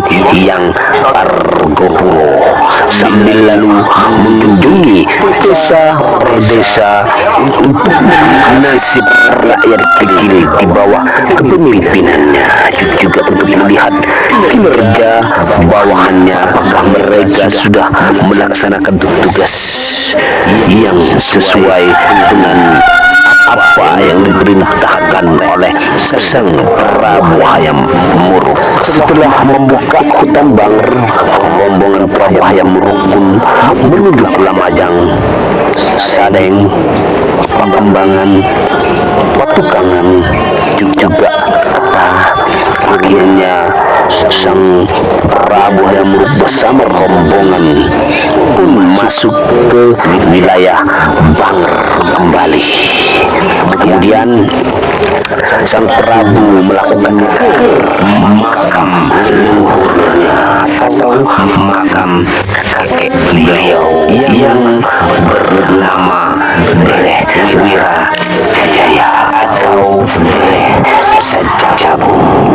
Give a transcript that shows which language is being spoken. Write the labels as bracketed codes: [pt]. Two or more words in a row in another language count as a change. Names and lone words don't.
[id] yang Argopuro, sambil lalu mengunjungi desa per desa untuk nasib rakyat kecil di bawah kepemimpinannya, juga untuk melihat kinerja bawahannya, apakah mereka sudah melaksanakan tugas yang sesuai dengan apa yang diperintahkan oleh Sang Prabu Hayam Wuruk. Setelah membuka hutan Banger, rombongan Prabu Hayam Wuruk pun menuju ke Lamajang, Sadeng, Pakembangan, Watukangan, juga Ketah. Akhirnya Sang Prabu Hayam Wuruk bersama rombongan pun masuk ke wilayah Banger kembali. Kemudian Sang Prabu melakukan makam leluhurnya atau makam kakek beliau yang bernama Breh Wirajaya atau Breh Sajabung.